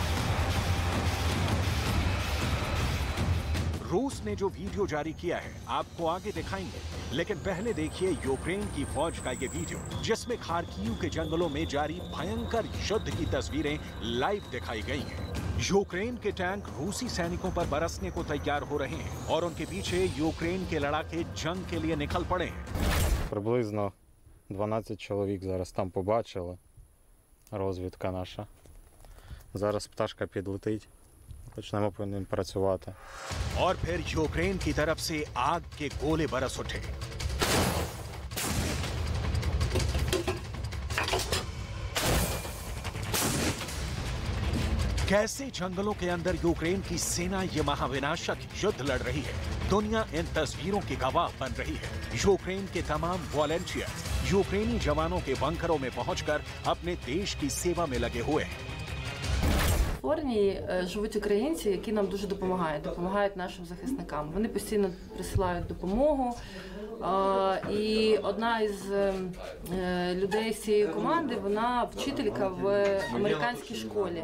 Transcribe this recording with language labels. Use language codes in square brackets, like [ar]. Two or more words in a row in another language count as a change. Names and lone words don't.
[hi] रूस ने जो वीडियो जारी किया है आपको आगे दिखाएंगे, लेकिन पहले देखिए यूक्रेन की फौज का ये वीडियो, जिसमें खार्किव के जंगलों में जारी भयंकर युद्ध की तस्वीरें लाइव दिखाई गई हैं। यूक्रेन के टैंक रूसी सैनिकों पर बरसने को तैयार हो रहे हैं और उनके पीछे यूक्रेन के लड़ाके जंग के लिए निकल पड़े हैं। [uk] Приблизно 12 чоловік зараз там побачили. Розвідка наша. Зараз пташка підлетить. Почнемо по ним працювати. [hi] और फिर यूक्रेन की तरफ से आग के गोले बरस उठे। कैसे जंगलों के अंदर यूक्रेन की सेना ये महाविनाशक युद्ध लड़ रही है, दुनिया इन तस्वीरों की गवाह बन रही है। यूक्रेन के तमाम वॉलंटियर यूक्रेनी जवानों के बंकरों में पहुंचकर अपने देश की सेवा में लगे हुए हैं। [uk] В Форні живуть українці, які нам дуже допомагають нашим захисникам. Вони постійно присилають допомогу. І одна із людей з цієї команди, вона вчителька в американській школі.